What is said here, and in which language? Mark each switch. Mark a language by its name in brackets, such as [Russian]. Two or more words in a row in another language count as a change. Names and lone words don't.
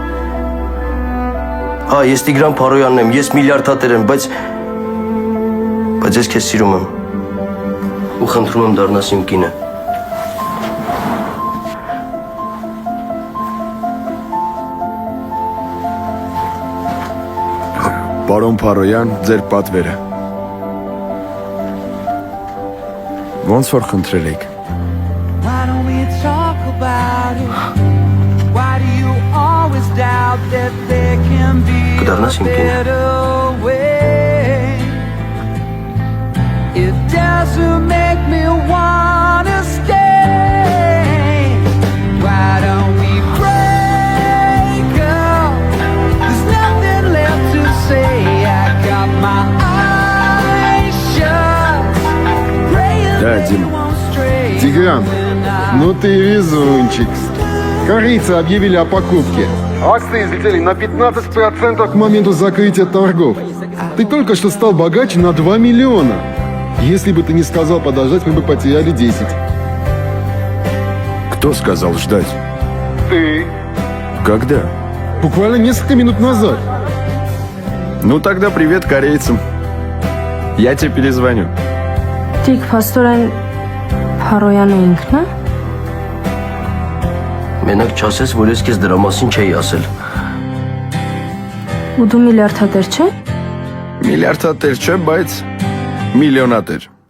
[Armenian] Ես Տիգրան Փարոյանն եմ, ես միլիարդատեր եմ, բայց ես քեզ սիրում եմ։ Ու խնդրում եմ դառնաս իմ կինը։ Պարոն Փարոյան, ձեր պատվերը։ Ոնց որ խնդրել եք։ [English] Why don't we talk about it? Why do you always doubt that there can be a better way? It doesn't make me wanna stay. Why don't we break up? There's nothing left to say. I got my eyes shut. [Russian] Да, Дима. Тигран, ну ты везунчик. Корейцы объявили о покупке. Акции взлетели на 15% к моменту закрытия торгов. Ты только что стал богаче на 2 миллиона. Если бы ты не сказал подождать, мы бы потеряли 10. Кто сказал ждать? Ты. Когда? Буквально несколько минут назад. Ну тогда привет корейцам. Я тебе перезвоню. [Armenian] Տիկ Փաստորեն Փարոյանը ինքն է։ Մենակ չասես, որ ես քեզ դրա մասին չէի ասել։ Ու դու միլիարդատեր չէ։ Միլիարդատեր չէ, բայց միլիոնատեր։